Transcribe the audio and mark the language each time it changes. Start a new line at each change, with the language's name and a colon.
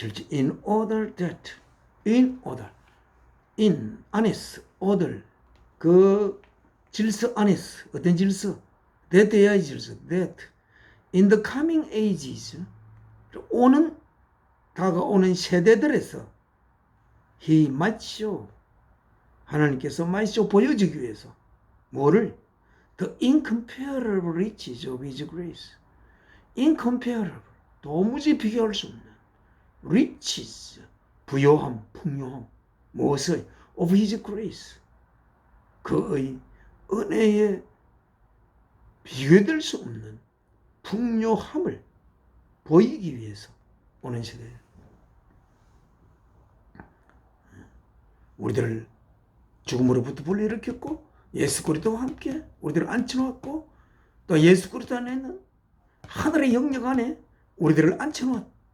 English: in order that, in
Korean: 안에서,
English: order
Korean: 그 질서 안에서, 어떤 질서?
English: that의 질서, that in the coming ages,
Korean: 다가오는 세대들에서
English: he might show,
Korean: 하나님께서
English: might show,
Korean: 보여주기 위해서 뭐를?
English: The incomparable riches of his grace. incomparable,
Korean: 도무지 비교할 수 없는
English: riches,
Korean: 부요함, 풍요함, 무엇을?
English: of his grace,
Korean: 그의 은혜에 비교될 수 없는 풍요함을 보이기 위해서 오는 시대에 우리들을 죽음으로부터 불러일으켰고 예수 그리스도와 함께 우리들을 앉혀놓았고 또 예수 그리스도 안에 있는 하늘의 영역 안에 우리들을 앉혀놓았.